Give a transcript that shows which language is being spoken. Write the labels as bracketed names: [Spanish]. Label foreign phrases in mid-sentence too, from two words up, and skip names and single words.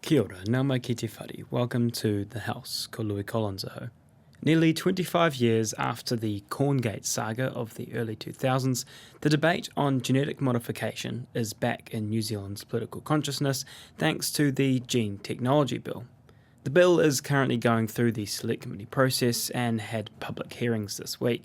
[Māori] Kia ora, nau mai ki te whare. [English] Welcome to The House, [Māori] ko Louis Collins aho. [English] Nearly 25 years after the corngate saga of the early 2000s, the debate on genetic modification is back in New Zealand's political consciousness thanks to the Gene Technology Bill. The bill is currently going through the select committee process and had public hearings this week.